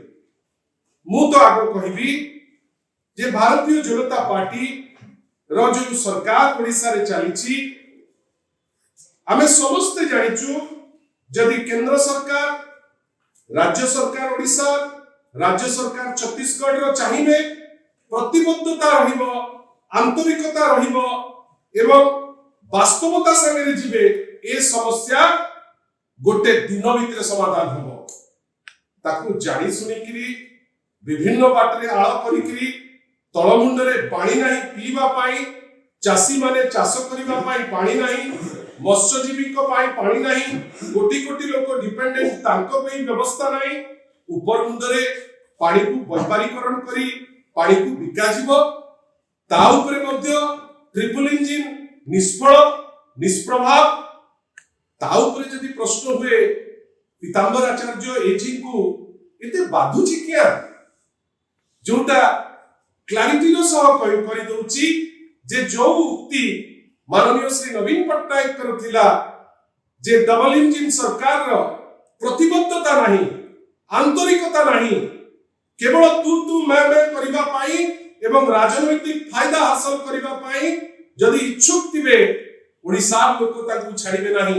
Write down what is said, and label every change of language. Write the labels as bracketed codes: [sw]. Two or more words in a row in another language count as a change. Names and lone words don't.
[or] ମୁଁ ତ ଆଗ କହିବି ଯେ ଭାରତୀୟ ଜନତା ପାର୍ଟି ର ଯେଉଁ ସରକାର ଓଡ଼ିଶା ରେ ଚାଲିଛି ଆମେ ସମସ୍ତେ ଜାଣିଛୁ ଯଦି କେନ୍ଦ୍ର ସରକାର ରାଜ୍ୟ ସରକାର ଓଡ଼ିଶା ରାଜ୍ୟ ସରକାର ଛତିଶଗଡ଼ ର ଚାହିଁବେ ପ୍ରତିବଦ୍ଧତା ରହିବ ଆନ୍ତରିକତା ରହିବ ଏବଂ ବାସ୍ତବତା ସଙ୍ଗେ ଯିବେ ଏ ସମସ୍ୟା ଗୋଟେ ଦିନ ଭିତର ସମାଧାନ ହେବ। ତାକୁ ଜାଣି ଶୁଣି କରି ବିଭିନ୍ନ ବାଟରେ ଆଳ କରି କରି ତଳମୁଣ୍ଡରେ ପାଣି ନାହିଁ ପିଇବା ପାଇଁ ଚାଷୀ ମାନେ ଚାଷ କରିବା ପାଇଁ ପାଣି ନାହିଁ ମତ୍ସ୍ୟଜୀବୀ ଙ୍କ ପାଇଁ ପାଣି ନାହିଁ କୋଟି କୋଟି ଲୋକ ଡିପେଣ୍ଡେଣ୍ଟ ତାଙ୍କ ପାଇଁ ବ୍ୟବସ୍ଥା ନାହିଁ ଉପର ମୁଣ୍ଡରେ ପାଣି ର ବ୍ୟାପାରୀକରଣ କରି ପାଣି କୁ ବିକା ଯିବ। ତା ଉପରେ ମଧ୍ୟ [en] triple engine [or] ନିଷ୍ଫଳ ନିଷ୍ପ୍ରଭାବ। ତା ଉପରେ ଯଦି ପ୍ରଶ୍ନ ହୁଏ ପୀତାମ୍ବର ଆଚାର୍ଯ୍ୟ ଏଜି କୁ ଏତେ ବାଧୁଛି କିଆଁ ଯୋଉଟା କ୍ଲାରିଟି ର ସହ କହି ଦେଉଛି ଯେ ଯେଉଁ ଉକ୍ତି ମାନନୀୟ ଶ୍ରୀ ନବୀନ ପଟ୍ଟନାୟକ କରିଥିଲେ ଯେ [en] double engine [or] ସରକାର ର ପ୍ରତିବଦ୍ଧତା ନାହିଁ ଆନ୍ତରିକତା ନାହିଁ କେବଳ [hi] तू मैं [or] କରିବା ପାଇଁ ଏବଂ ରାଜନୈତିକ ଫାଇଦା ହାସଲ କରିବା ପାଇଁ ଯଦି ଇଚ୍ଛୁକ ଥିବେ ଓଡ଼ିଶା ଲୋକ ତାକୁ ଛାଡ଼ିବେ ନାହିଁ।